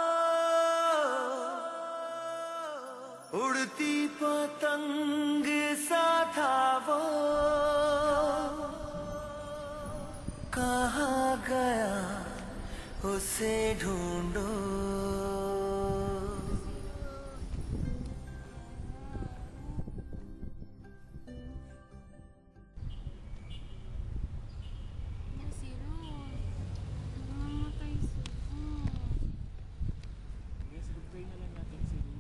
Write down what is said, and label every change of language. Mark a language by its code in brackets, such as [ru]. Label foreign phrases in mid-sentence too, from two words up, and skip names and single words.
[hi] उड़ती पतंग सा था वो, कहाँ गया उसे ढूंढो। [tl] Si Ruth. Namamatay si Ruth. Guys, pray na lang natin si Ruth.